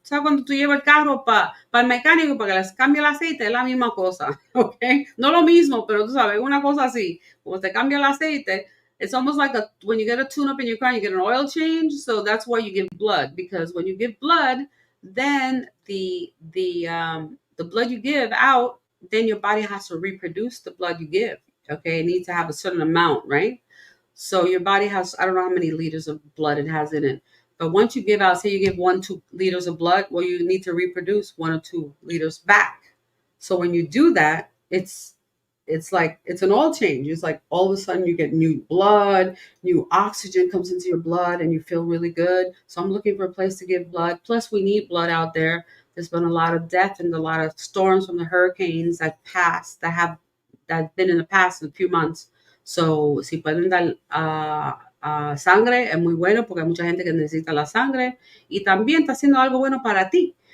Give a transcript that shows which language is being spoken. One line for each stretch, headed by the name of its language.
Spanish: ¿Sabes cuando tú llevas el carro para el mecánico para que les cambie el aceite? Es la misma cosa, ¿ok? No lo mismo, pero tú sabes, una cosa así. Cuando te cambia el aceite,
English: it's almost like when you get a tune-up in your car, you get an oil change. So that's why you give blood, because when you give blood, then the blood you give out, then your body has to reproduce the blood you give. Okay, it needs to have a certain amount, right? So your body has, I don't know how many liters of blood it has in it. But once you give out, say you give 1-2 liters of blood, well, you need to reproduce 1 or 2 liters back. So when you do that, it's like, it's an oil change. It's like all of a sudden you get new blood, new oxygen comes into your blood and you feel really good. So I'm looking for a place to give blood. Plus we need blood out there. There's been a lot of death and a lot of storms from the hurricanes that passed, that have been in the past in a few months.
Spanish: So, si pueden dar sangre, es muy bueno porque hay mucha gente que necesita la sangre y también está haciendo algo bueno para ti.